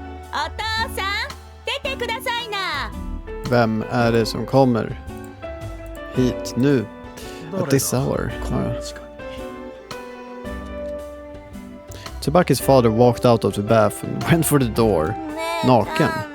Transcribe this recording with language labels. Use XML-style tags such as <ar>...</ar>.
<ja>お父さん、出てくださいな。</ja> <sv>Vem är det som kommer hit nu?</sv> <en>At this hour? Tsubaki's father walked out of the bath and went for the door. Naken.</en>